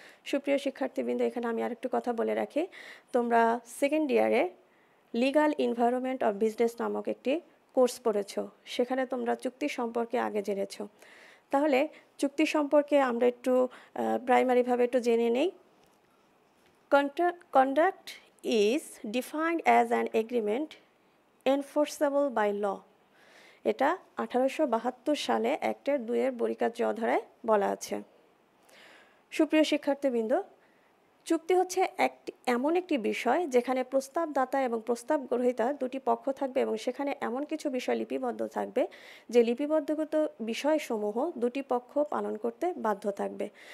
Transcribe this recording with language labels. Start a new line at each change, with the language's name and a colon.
Bangla: সুপ্রিয় শিক্ষার্থীবৃন্দ, এখানে আমি আরেকটু কথা বলে রাখি, তোমরা সেকেন্ড ইয়ারে লিগাল এনভায়রনমেন্ট অফ বিজনেস নামক একটি কোর্স পড়েছ, সেখানে তোমরা চুক্তি সম্পর্কে আগে জেনেছ। তাহলে চুক্তি সম্পর্কে আমরা একটু প্রাইমারিভাবে একটু জেনে নেই।
English: Conduct is defined as an agreement enforceable by law।
Bangla: এটা 1872 সালে অ্যাক্টের 2 বরিকার জ ধারায় বলা আছে। সুপ্রিয় শিক্ষার্থীবৃন্দ, চুক্তি হচ্ছে এমন একটি বিষয় যেখানে প্রস্তাবদাতা এবং প্রস্তাব গ্রহীতা দুটি পক্ষ থাকবে এবং সেখানে এমন কিছু বিষয় লিপিবদ্ধ থাকবে যে লিপিবদ্ধগত বিষয়সমূহ দুটি পক্ষ পালন করতে বাধ্য থাকবে।